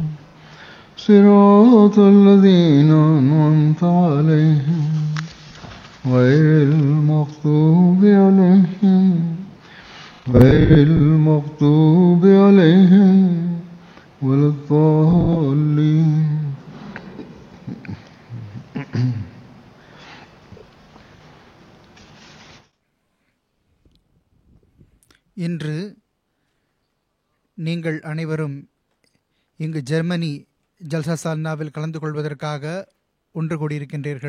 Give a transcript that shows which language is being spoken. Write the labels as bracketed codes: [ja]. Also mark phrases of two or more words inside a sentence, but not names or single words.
[ar] صراط الذين أنعمت عليهم غير المغضوب عليهم ولا الضالين. [ta] இன்று நீங்கள் அனைவரும் இங்கு ஜெர்மனி ஜல்சா சால்னாவில் கலந்து கொள்வதற்காக ஒன்று கூடியிருக்கின்றீர்கள்.